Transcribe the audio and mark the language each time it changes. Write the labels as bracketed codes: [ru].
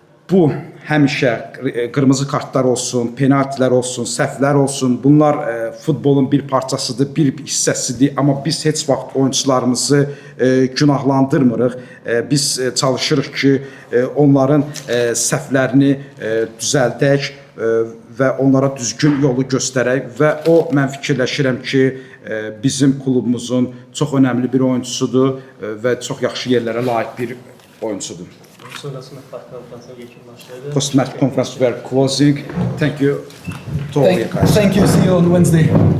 [az] Bu həmişə qırmızı kartlar olsun, penaltilər olsun, səhvlər olsun. Bunlar futbolun bir parçasıdır, bir hissəsidir. Amma biz heç vaxt oyunçularımızı günahlandırmırıq. Biz çalışırıq ki, onların səhvlərini düzəldək və onlara düzgün yolu göstərək. Və o, mən fikirləşirəm ki, bizim klubumuzun çox önəmli bir oyuncusudur və çox yaxşı yerlərə layiq bir oyuncusudur. Sonrası mətbuat konferansına yekunlaşdırdı. [en] Post-match conference we are closing. Thank you to all you guys. Thank you. See you on Wednesday.